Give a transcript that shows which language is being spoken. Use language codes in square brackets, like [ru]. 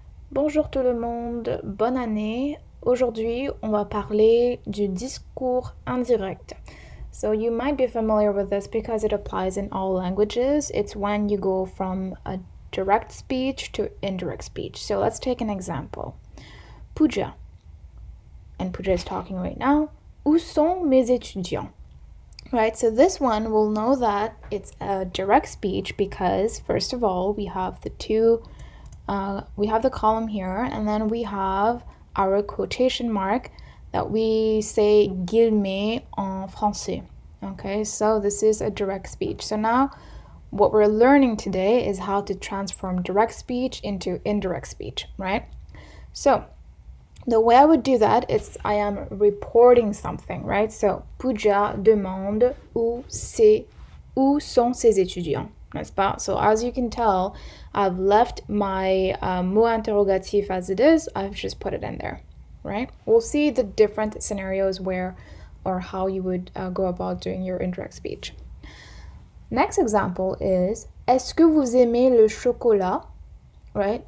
[fr] Bonjour tout le monde, bonne année. Aujourd'hui, on va parler du discours indirect. [en] So you might be familiar with this because it applies in all languages. It's when you go from a direct speech to indirect speech. So let's take an example. Pooja, and Pooja is talking right now. [fr] Où sont mes étudiants? [en] Right, so this one we'll know that it's a direct speech because first of all we have the column here, and then we have our quotation mark that we say [fr] guillemets en français. [en] Okay, so this is a direct speech. So now what we're learning today is how to transform direct speech into indirect speech, right? So the way I would do that is I am reporting something, right? [fr] So Pooja demande où sont ses étudiants, n'est-ce pas? [en] So as you can tell, I've left my [fr] mot interrogatif [en] as it is. I've just put it in there, right? We'll see the different scenarios where or how you would go about doing your indirect speech. Next example is [fr] est-ce que vous aimez le chocolat? [en] Right?